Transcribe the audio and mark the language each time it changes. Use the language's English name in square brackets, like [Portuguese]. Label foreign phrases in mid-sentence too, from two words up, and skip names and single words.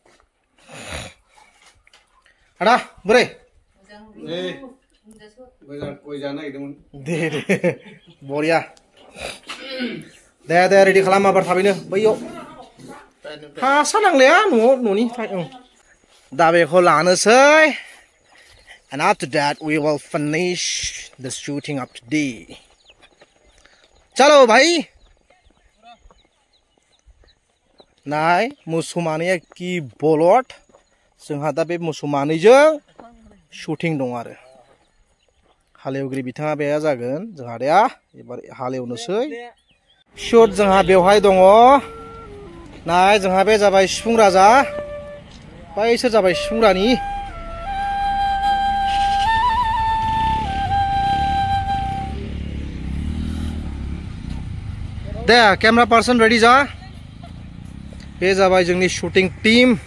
[Bodo] आदा बोरै दे बरिया दे रेडि खालाम आबार थाबैनो बैयाव हासा नांलाया न'नि दा बेखौ लानोसै [English] and after that we will finish the shooting of today [Hindi] चलो भाई [Bodo] नाय मोसौ मानैया कि बलद जोंहा दा बे मोसौ मानैजों शुटिं दं आरो हालेवगिरि बिथाङा बेया जागोन जोंहा आदाया एबार हालेवनोसै शट जोंहा बेवहाय दङ नाय जोंहा बे जाबाय सिफुं राजा बैसोर जाबाय सिफुं रानि दे [English] camera person ready [Bodo] जा बे जाबाय जोंनि [English] shooting team